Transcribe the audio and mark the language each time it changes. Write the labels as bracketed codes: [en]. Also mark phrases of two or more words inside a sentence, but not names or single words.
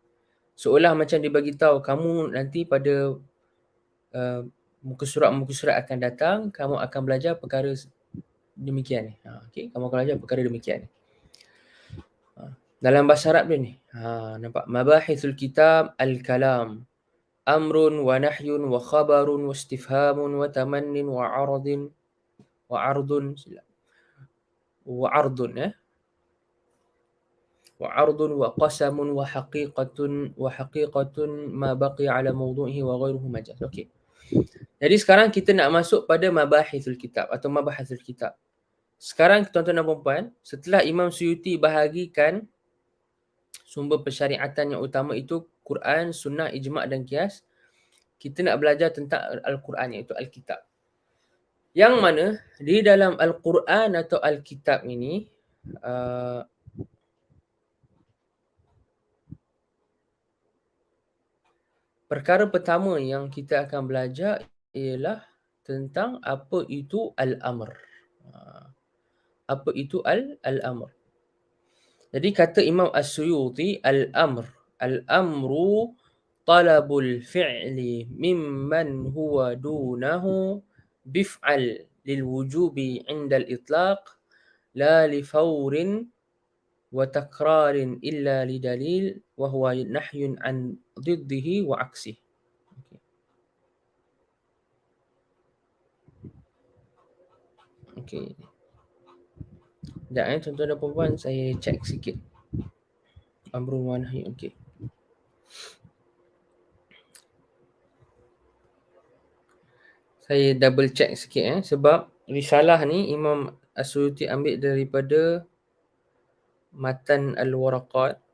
[ms] Seolah macam dia bagi tahu kamu nanti pada muka surat akan datang, kamu akan belajar perkara demikian ni. Okey, kamu akan belajar perkara demikian ni. Dalam bahasa Arab dia ni. [ar] Nampak? مباحث الكتاب الكلام. أمر ونهي وخبر واستفهام وتمن وعرض وعرض وقسم وحقيقة ما بقي على موضوعه وغيره مجاز. [ms] Okey. Jadi sekarang kita nak masuk pada [ar] مباحث الكتاب [ms] atau [ar] مباحث الكتاب. [ms] Sekarang tuan-tuan dan puan-puan, setelah Imam Suyuti bahagikan sumber persyariatan yang utama itu Quran, Sunnah, Ijma' dan Qiyas, kita nak belajar tentang Al-Quran, iaitu Al-Kitab. Yang mana di dalam Al-Quran atau Al-Kitab ini, perkara pertama yang kita akan belajar ialah tentang apa itu Al-Amr. Apa itu Al-Amr? Jadi kata Imam As-Suyuti, [ar] الأمر طلب الفعل ممن هو دونه بالفعل للوجوب عند الإطلاق لا لفور وتكرار إلا لدليل وهو نهي عن ضده وعكسه. [ms] Okey. Sekejap tuan-tuan dan puan-puan, saya cek sikit. [ar] أمر ونهي. Okey. [ms] Saya [en] double check [ms] sikit sebab risalah ni Imam As-Suyuti ambil daripada Matan Al-Waraqat.